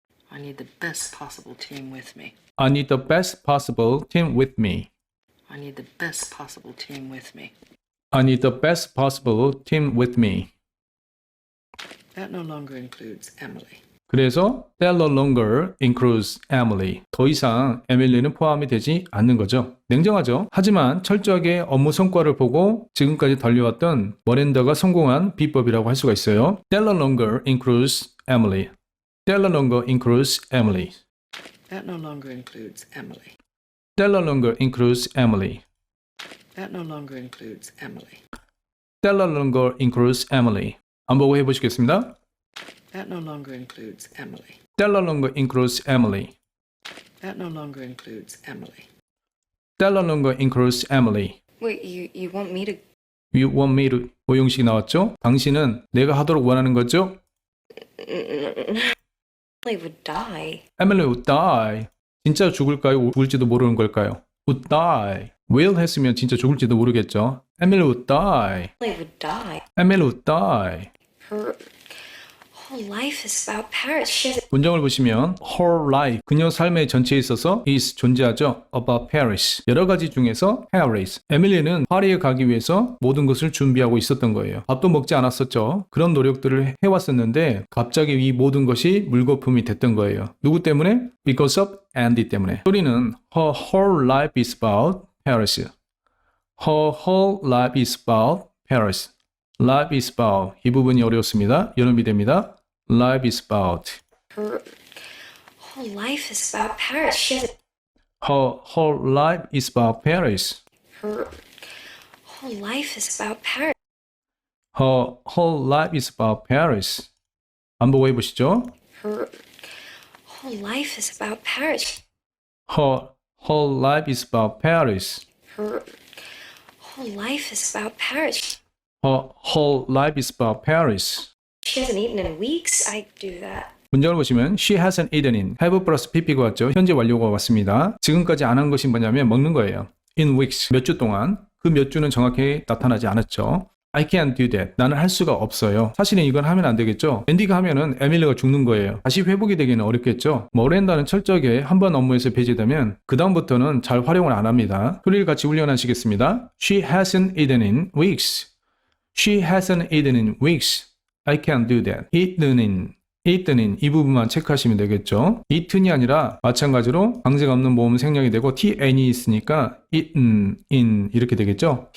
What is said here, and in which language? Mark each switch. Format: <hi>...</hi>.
<en>I need the best possible team with me. I need the best possible team with me. I need the best possible team with me. I need the best possible team with me. That no longer includes Emily.</en> <ko>그래서</ko> <en>that no longer includes Emily.</en> <ko>더 이상 에밀리는 포함이 되지 않는 거죠. 냉정하죠. 하지만 철저하게 업무 성과를 보고 지금까지 달려왔던 머렌더가 성공한 비법이라고 할 수가 있어요.</ko> <en>That no longer includes Emily. That no longer includes Emily. That no longer includes Emily. That no longer includes Emily. That no longer includes Emily. That no longer includes Emily.</en> <ko>안 보고 해보시겠습니다.</ko> <en>That no longer includes Emily. That no longer includes Emily. That no longer includes Emily. That no longer includes Emily. Wait, you want me to? You want me to...</en> <ko>오형식이 나왔죠? 당신은 내가 하도록 원하는 거죠?</ko> <en>Emily would die. Emily would die.</en> <ko>진짜 죽을까요? 죽을지도 모르는 걸까요?</ko> <en>Would die.</en> <ko>will 했으면 진짜 죽을지도 모르겠죠.</ko> <en>Emily would die. Emily would die. Emily would die. Her whole life is about Paris. She has</en> <ko>문장을 보시면</ko> <en>her life,</en> <ko>그녀 삶의 전체에 있어서 is 존재하죠.</ko> <en>about Paris.</en> <ko>여러 가지 중에서 Paris. 에밀리는 파리에 가기 위해서 모든 것을 준비하고 있었던 거예요. 밥도 먹지 않았었죠. 그런 노력들을 해왔었는데 갑자기 이 모든 것이 물거품이 됐던 거예요. 누구 때문에?</ko> <en>Because of Andy</en> <ko>때문에. 소리는</ko> <en>her whole life is about Paris. Her whole life is about Paris. Life is about.</en> <ko>이 부분이 어려웠습니다. 연음이 됩니다.</ko> <en>Life is about. her whole life is about Paris. She has Her whole life is about Paris. her whole life is about Paris. Her whole life is about Paris.</en> <ko>안 보고 해보시죠.</ko> <en>Her whole life is about Paris. Her whole life is about Paris. Her whole life is about Paris. Her whole life is about Paris. She hasn't eaten in weeks. I do that.</en> <ko>문장을 보시면</ko> <en>she hasn't eaten in</en> <ko>have 플러스 pp가 왔죠. 현재 완료가 왔습니다. 지금까지 안 한 것이 뭐냐면 먹는 거예요.</ko> <en>in weeks</en> <ko>몇 주 동안 그 몇 주는 정확히 나타나지 않았죠.</ko> <en>I can't do that.</en> <ko>나는 할 수가 없어요. 사실은 이건 하면 안 되겠죠. 앤디가 하면은 에밀리가 죽는 거예요. 다시 회복이 되기는 어렵겠죠. 머렌다는 철저하게 한 번 업무에서 배제되면 그 다음부터는 잘 활용을 안 합니다. 소리를 같이 훈련하시겠습니다.</ko> <en>She hasn't eaten in weeks. She hasn't eaten in weeks. I can't do that. eaten in</en> <ko>이 부분만 체크하시면 되겠죠. eaten이 아니라 마찬가지로 방제가 없는 모음 생략이 되고 tn이 있으니까</ko> <en>eaten in</en> <ko>이렇게 되겠죠.</ko>